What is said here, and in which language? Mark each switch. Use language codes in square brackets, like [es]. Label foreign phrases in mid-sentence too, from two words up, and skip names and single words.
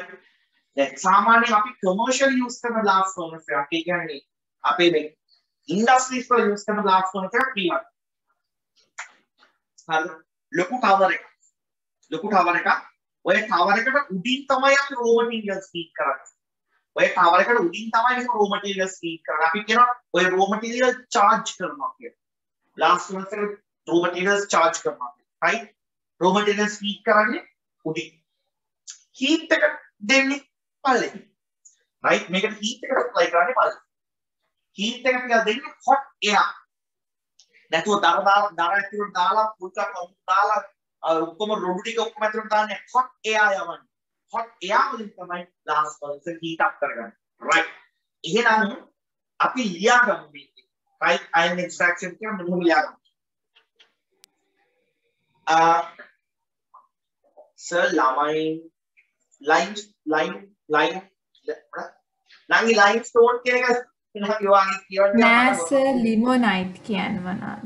[si] දැන් සාමාන්‍යයෙන් අපි [en] commercial use [si] කරන [en] blast furnace [si] එකක් ඒ කියන්නේ අපේ මේ industries වල use කරන [en] blast furnace [si] එකක් කියනවා. හරිද? ලොකු tower එකක්. ඔය tower එකට උඩින් තමයි අපි [en] raw materials feed [si] කරන්නේ. ඔය tower එකට උඩින් තමයි මේ [en] raw materials feed [si] කරන්නේ. අපි කියනවා ඔය [en] raw material charge [si] කරනවා කියලා. [en] blast furnace [si] එකට [en] raw materials charge [si] කරනවා. right? [en] raw materials feed [si] කරන්නේ උඩින්. heat එක දෙන්නේ පල්ලෙන්. right? මේකට heat එක apply කරන්නේ පල්ලෙන්. heat එක කියලා දෙන්නේ [en] hot air. [si] නැතුව දර ඇතුළට දාලා පුල්කක් දාලා ඔක්කොම රොඩු ටික ඔක්කොම ඇතුළට දාන්නේ [en] hot air [si] යවන්නේ. [en] hot air [si] වලින් තමයි [en] blast furnace heat up [si] කරගන්නේ. right. එහෙනම් අපි ලියාගමු මේක. [en] right iron extraction [si] කියන්නේ මොනවද ලියාගමු. sir limestone කියන එක නෑ සර් ලිමොනයිට් කියන්නේ මොනවාද?